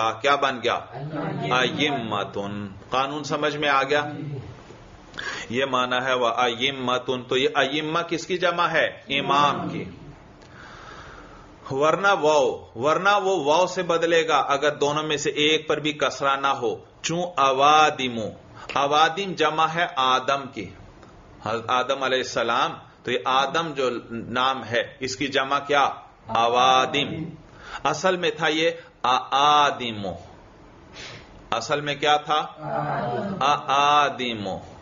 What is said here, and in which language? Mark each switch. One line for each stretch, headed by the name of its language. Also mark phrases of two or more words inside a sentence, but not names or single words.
Urdu: کیا بن گیا؟ ائمتن. قانون سمجھ میں آ گیا؟ یہ معنی ہے وَأَئِمَّةٌ. تو یہ ائمہ کس کی جمع ہے؟ امام کی. ورنہ وہ واو سے بدلے گا اگر دونوں میں سے ایک پر بھی کسرہ نہ ہو. چون اوادم، اوادم جمع ہے آدم کی، حضرت آدم
Arabic: علیہ السلام.
Urdu: تو یہ آدم جو نام ہے اس کی جمع کیا؟ اوادم. اصل میں تھا یہ آدم، اصل میں کیا تھا؟ آدم.